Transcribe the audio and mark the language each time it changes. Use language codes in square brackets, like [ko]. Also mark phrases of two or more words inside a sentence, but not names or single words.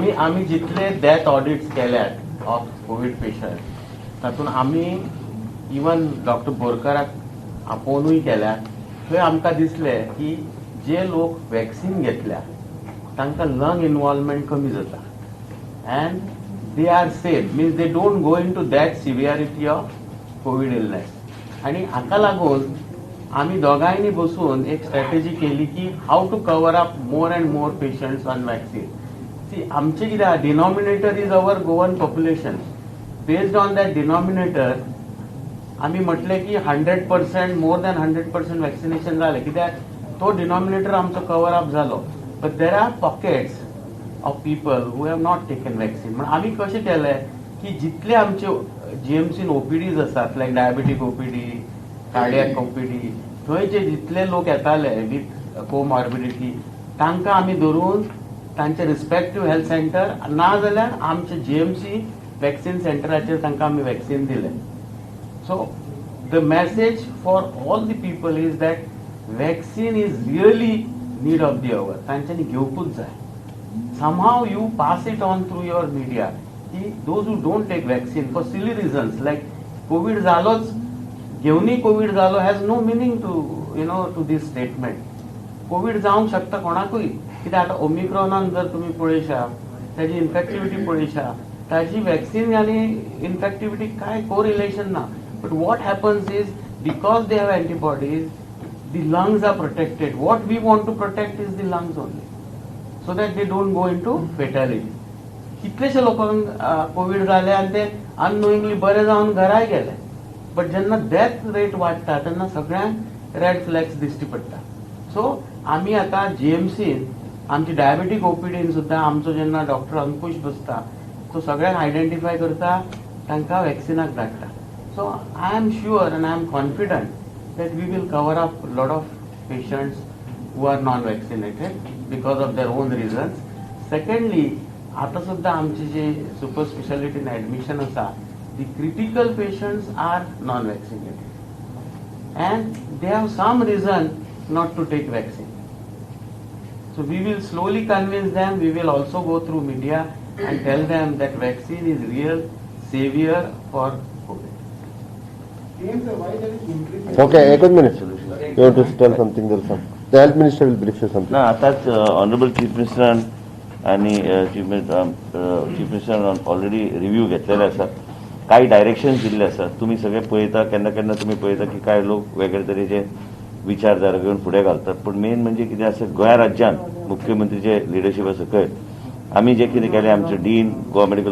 [kok] आम्ही जितले [en] death audits [kok] केल्यात [en] of covid patient [kok] तातूंत आमी इवन डॉक्टर बोरकाराक आपोवनूय केल्यात थंय आमकां दिसलें की जे लोक वॅक्सिन घेतल्या तांकां [en] lung involvement [kok] कमी जाता [en] and they are safe means they don't go in to that severity of covid illness [kok] आणि हाका लागून आम्ही दोघांनी बसून एक स्ट्रॅटेजी केली की [en] how to cover up more and more patients on vaccine. [kok] सी आमचे कितें [en] denominator is our Goan population based on that denominator [kok] आम्ही म्हटले की 100% [en] more than [kok] 100% वॅक्सिनेशन जालें कित्याक तो डिनॉमिनेटर आमचो [en] cover up [kok] जालो. [en] But there are pockets of people who have not taken vaccine. [kok] म्हणून आम्ही कशें केलें की जितले आमचे जीएमसीन ओपीडीज आसात [en] like diabetic OPD cardiac OPD [kok] थंय जे जितले लोक येताले [en] with comorbidity [kok] तांकां आमी धरून तांचे [en] respective health centre [kok] ना जाल्यार आमचे [en] GMC vaccine [kok] सेंटराचेर तांकां आमी वॅक्सीन दिले. [en] So the message for all the people is that vaccine is really need of the hour. [kok] तांच्यांनी घेवपूच जाय. [en] somehow you pass it on through your media ki those who don't take vaccine for silly reasons like [kok] covid zaloch घेवनी covid zalo [en] has no meaning to to this statement. [kok] covid जावंक शकता कोणाकूय कित्याक आतां ओमिक्रॉनान जर तुमी पळयशा ताजी इन्फेक्टिविटी पळयशा ताजी वॅक्सीन आनी इन्फेक्टिविटी कांय कोरिलेशन ना. [en] But what happens is because they have antibodies the lungs are protected. What we want to protect is the lungs only so that they don't go into fatality. [kok] कितलेशे लोकांक कोविड जाले आनी ते अननोईंगली बरे जावन घराय गेले. बट जेन्ना डेथ रेट वाडटा तेन्ना सगळ्यांक [en] red flags [kok] दिश्टी पडटा. सो आमी आतां जीएमसीन आमची डायबेटीक ओपीडीन सुद्दां आमचो जेन्ना डॉक्टर अंकुश बसता तो सगळ्यांक आयडेंटिफाय करता तांकां वॅक्सिनाक धाडटा. [en] So I am sure and I am confident that we will cover up lot of patients who are non-vaccinated because of their own reasons. Secondly, [kok] आता सुद्धा आमचे जे सुपर स्पेशालिटीन ऍडमिशन आसा [en] the critical patients are non-vaccinated and they have some reason not to take vaccine. So we will slowly convince them. We will also go through media and tell them that vaccine is real savior for COVID. Okay, एक minute. You want to tell something there, sir? The health minister will brief you something. [kok] ना आताच [en] Honourable Chief Ministeran [kok] आणि चीफ मिनिस्टरान [en] already review [kok] घेतलेले आसा. काही डायरेक्शन्स दिल्ले आसात. तुम्ही सगळे पळयता केन्ना केन्ना तुम्ही पळयता की काय लोक वेगळे तरेचे विचारधारा घेवन फुडें घालतात. पण मेन म्हणजे कितें आसा गोंय राज्यांत मुख्यमंत्रीचे लिडरशिपा सकयल आमी जे कितें केलें आमचे [en] Dean Goa Medical